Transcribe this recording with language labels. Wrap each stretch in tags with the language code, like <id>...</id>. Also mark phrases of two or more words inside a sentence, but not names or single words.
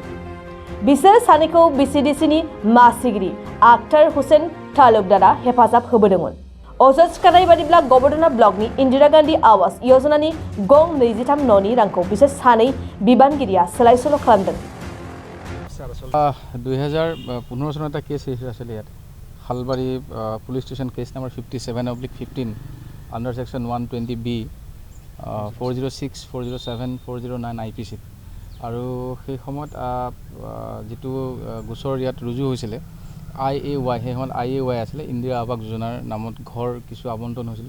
<brx>बिसोर सानैखौ बिसिडिसिनि मासिगिरि आख्तार हुसैन तालुकदारा हेफाजाब होबोदोंमोन। अजद थिखानाय बादिब्ला गबर्दना ब्लकनि इंदिरा गांधी आवास योजनानि गं 23 न'नि रांखौ बिसोर सानै बिबानगिरिया सोलाय-सोल' खालामदों।</brx> <as>2015 চনত এটা</as> <en>case register</en> <as>আছিলে ইয়াত শালবাৰী পুলিচ ষ্টেচন</as> <en>case number</en> <as>57/15</as> <en>under section</en> <as>120B 406, 407, 409 IPC আৰু সেই সময়ত যিটো গোচৰ ইয়াত ৰুজু হৈছিলে IAY, সেই সময়ত IAY আছিলে ইন্দিৰা আৱাস যোজনাৰ নামত ঘৰ কিছু আবণ্টন হৈছিলে।</as>